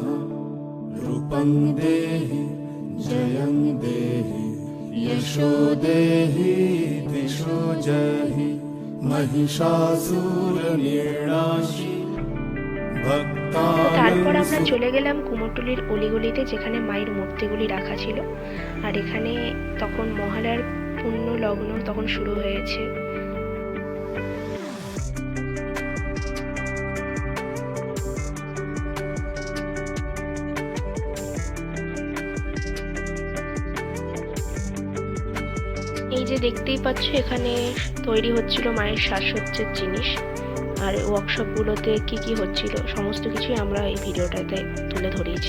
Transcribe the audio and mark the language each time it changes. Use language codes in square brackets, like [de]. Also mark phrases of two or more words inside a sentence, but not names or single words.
[sa] रूपं देहि जयं देहि यशो देहि दिशो जहि महिषासुरनिर्णाशि। [bn] তারপর আমরা চলে গেলাম কুমোরটুলির অলিগলিতে, যেখানে মায়ের মূর্তিগুলি রাখা ছিল। আর এখানে তখন মহালয়ার পূর্ণ লগ্ন তখন শুরু হয়েছে। এই যে দেখতেই পাচ্ছ এখানে তৈরি হচ্ছিল মায়ের সাজসজ্জার জিনিস, আর ওয়ার্কশপগুলোতে কি কি হচ্ছিল সমস্ত কিছুই আমরা এই ভিডিওটাতে তুলে ধরিয়েছি।